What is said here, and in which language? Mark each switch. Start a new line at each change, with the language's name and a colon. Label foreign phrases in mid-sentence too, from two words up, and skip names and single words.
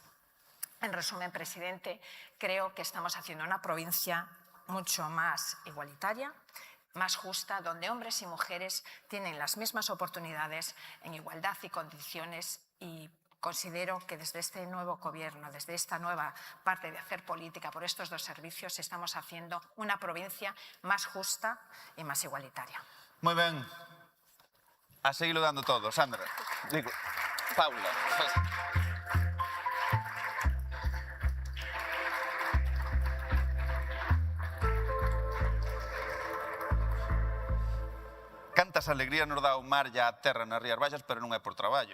Spanish: En resumen, presidente, creo que estamos haciendo una provincia mucho más igualitaria, más justa, donde hombres y mujeres tienen las mismas oportunidades en igualdad y condiciones, y considero que desde este nuevo gobierno, desde esta nueva parte de hacer política por estos 2 servicios, estamos haciendo una provincia más justa y más igualitaria.
Galician: Moi ben. A seguilo dando todo, Sandra. Digo, Paula. Cantas alegría nos dá o mar e a terra nas Rías Baixas, pero non é por traballo.